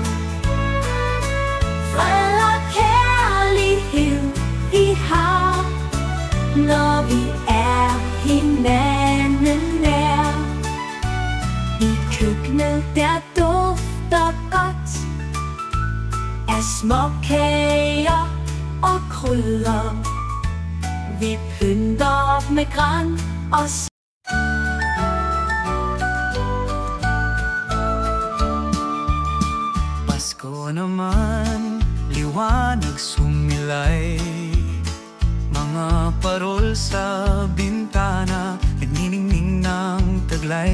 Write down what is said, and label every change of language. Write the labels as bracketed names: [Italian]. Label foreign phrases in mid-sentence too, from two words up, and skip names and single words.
[Danish] Fred og kærlighed vi har, når vi er hinanden nær. I køkkenet der dufter godt af småkager og krydder. Vi pynter op med gran og [Filipino] Pasko naman, liwanag sumilay. Mga parol sa bintana, nagniningning ng taglay.